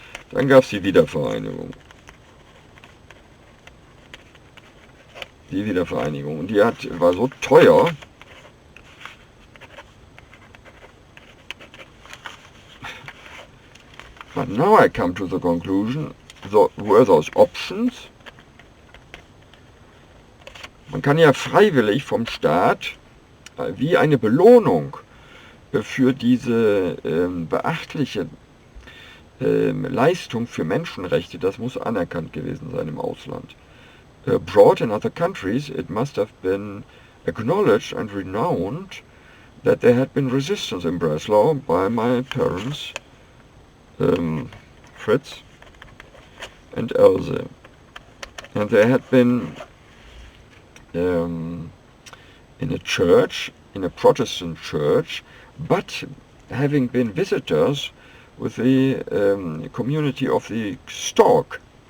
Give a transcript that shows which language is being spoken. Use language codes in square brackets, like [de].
[de] Dann gab es die Wiedervereinigung. Die Wiedervereinigung. Und die war so teuer, [en] but now I come to the conclusion, were those options? [de] Man kann ja freiwillig vom Staat wie eine Belohnung für diese beachtliche Leistung für Menschenrechte, das muss anerkannt gewesen sein im Ausland. [en] Abroad in other countries, it must have been acknowledged and renowned that there had been resistance in Breslau by my parents, Fritz and Else. And there had been in a church, in a Protestant church, but having been visitors with the community of the Stork.